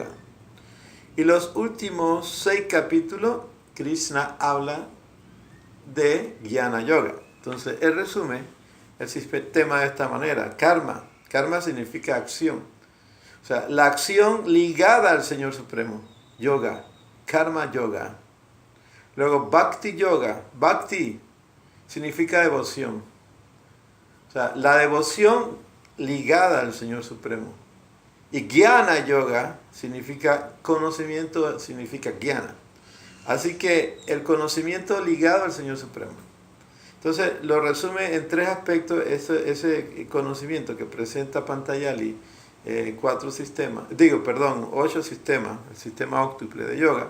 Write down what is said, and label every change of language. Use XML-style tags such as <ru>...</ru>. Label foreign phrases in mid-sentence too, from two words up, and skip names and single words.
<es>Y los últimos 6 capítulos, Krishna habla de Jnana Yoga. Entonces, él resume el sistema de esta manera. Karma. Karma significa acción. O sea, la acción ligada al Señor Supremo. Yoga. Karma Yoga. Luego, Bhakti Yoga. Bhakti significa devoción. O sea, la devoción ligada al Señor Supremo. Y Jnana Yoga significa conocimiento, significa Jnana. Así que el conocimiento ligado al Señor Supremo. Entonces lo resume en 3 aspectos ese conocimiento que presenta Patanjali, 8 sistemas, el sistema óctuple de yoga.</es>